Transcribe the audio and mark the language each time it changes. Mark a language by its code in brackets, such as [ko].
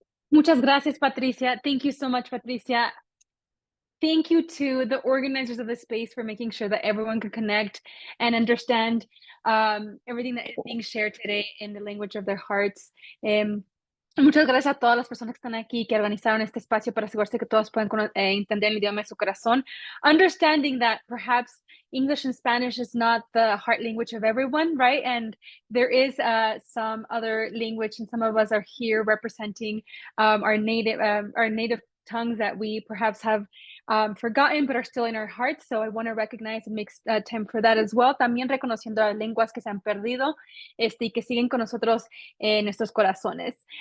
[es] Muchas gracias, Patricia. [en] Thank you so much, Patricia. Thank you to the organizers of the space for making sure that everyone can connect and understand everything that is being shared today in the language of their hearts. [es] Muchas gracias a todas las personas que están aquí, que organizaron este espacio para asegurarse que todos puedan entender el idioma de su corazón. [en] Understanding that perhaps English and Spanish is not the heart language of everyone, right? And there is some other language, and some of us are here representing our native tongues that we perhaps have forgotten, but are still in our hearts. So I want to recognize and make time for that as well. [es] También reconociendo las lenguas que se han perdido y que siguen con nosotros en nuestros corazones.